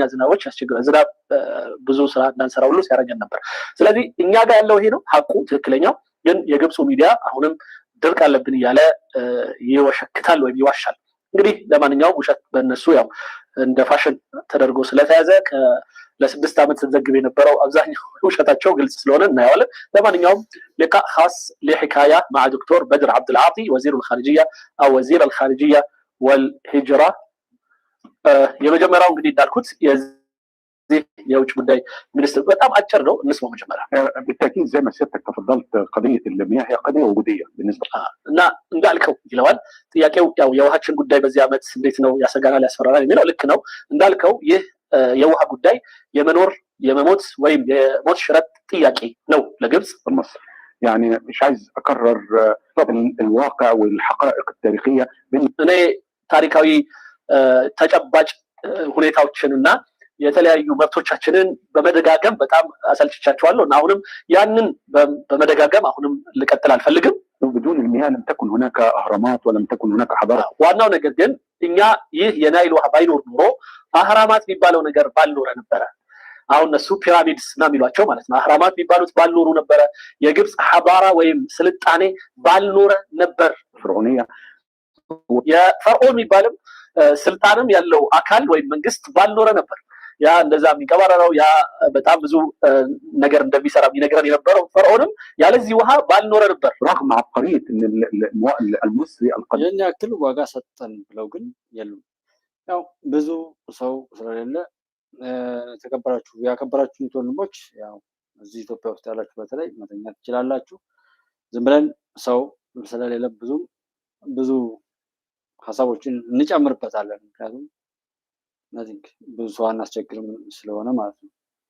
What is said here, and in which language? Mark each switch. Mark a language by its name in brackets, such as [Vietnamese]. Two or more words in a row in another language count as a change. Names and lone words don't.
[Amharic] ዝናቦች ያስቸግራል። ዝናብ ብዙ ስራ እንዳንሰራ ሁሉ ሲያደርገን ነበር። ስለዚህ እኛ ጋር ያለው ይሄ ነው ሀቁ ትክክለኛው። ግን የግብፁ ሚዲያ አሁንም ድርቅ አለብን እያለ ይወሸክታል ወይም ይዋሻል። እንግዲህ ለማንኛውም ውሸት በእነሱ ያው እንደ ፋሽን ተደርጎ ስለተያዘ ለ6 ዓመት ተዘግብ የነበረው አብዛኛው ውሸታቸው ግልጽ ስለሆነ እናየዋለን። ለማንኛውም [Arabic] لقاء خاص لحكاية مع دكتور بدر عبد العاطي وزير الخارجية أو وزير الخارجية والهجرة [Amharic] የመጀመሪያው እንግዲህ እንዳልኩት የዚህ የውጭ ጉዳይ ሚኒስትር በጣም አጭር ነው። እንስማው መጀመሪያ። [Arabic] بالتاكيد زي ما سيادتك تفضلت قضيه المياه هي قضيه وجوديه بالنسبه [Amharic] እና እንዳልከው ይለዋል ጥያቄው ያው የውሃችን ጉዳይ በዚህ ዓመት እንዴት ነው ያሰጋናል ያስፈራናል የሚለው ልክ ነው። እንዳልከው ይህ የውሃ ጉዳይ የመኖር የመሞት ወይም የሞት ሽረት ጥያቄ ነው ለግብጽ። [Arabic] يعني مش عايز اكرر الواقع والحقائق التاريخيه [Amharic] እኔ ታሪካዊ ተጨባጭ ሁኔታዎችንና የተለያዩ መብቶቻችንን በመደጋገም በጣም አሰልችቻቸዋለሁ እና አሁንም ያንን በመደጋገም አሁንም ልቀጥል አልፈልግም። [Arabic] بدون المياه لم تكن هناك اهرامات ولم تكن هناك حضاره [Amharic] ዋናው ነገር ግን እኛ ይህ የናይል ውሃ ባይኖር ኖሮ አህራማት የሚባለው ነገር ባልኖረ ነበረ። አሁን እነሱ ፒራሚድስ እና የሚሏቸው ማለት ነው። አህራማት የሚባሉት ባልኖሩ ነበረ። የግብጽ ሐባራ ወይም ስልጣኔ ባልኖረ ነበር። [Arabic] فرعونيه [Amharic] የፈርዖን የሚባልም ስልጣንም ያለው አካል ወይም መንግስት ባልኖረ ነበር። ያ እንደዛ የሚቀባረረው ያ በጣም ብዙ ነገር እንደሚሰራ የሚነግረን የነበረው ፈርዖንም ያለዚህ ውሃ ባልኖረ ነበር። [Arabic] رغم عبقريه ان المصري القديم [Amharic] ያክል ዋጋ ሰጠን ብለው ግን የሉም። ያው ብዙ ሰው ስለሌለ ተከበራችሁ ያከበራችሁ ወንድሞች ያው እዚህ ኢትዮጵያ ውስጥ ያላችሁ በተለይ መተኛት ትችላላችሁ። ዝም ብለን ሰው ስለሌለ ብዙ ሐሳቦችን እንጨምርበታለን። ምክንያቱም ብዙ ሰው አናስቸግርም ስለሆነ ማለት ነው።